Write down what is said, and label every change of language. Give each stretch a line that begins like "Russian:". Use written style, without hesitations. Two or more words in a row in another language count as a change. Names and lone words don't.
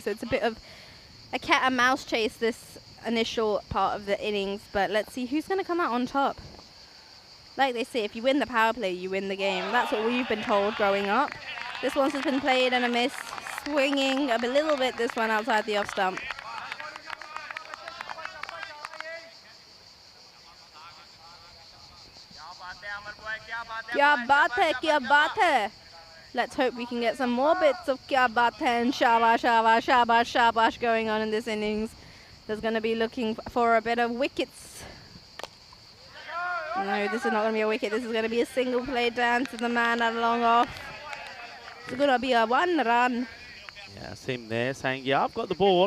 English: So it's a bit of a cat and mouse chase, this initial part of the innings. But let's see who's going to come out on top. Like they say, if you win the power play, you win the game. That's what we've been told growing up. This one's just been played and a miss, swinging a little bit, this one outside the off stump.
Hindi: क्या बात है, क्या बात है.
English: Let's hope we can get some more bits of
Hindi: क्या बात है
English: and
Hindi: शाबाश, शाबाश, शाबाश, शाबाश
English: going on in this innings. There's going to be looking for a bit of wickets. No, this is not going to be a wicket. This is going to be a single play down to the man at a long off. It's going to be a 1 run. Yeah, see him there saying, yeah, I've got the ball.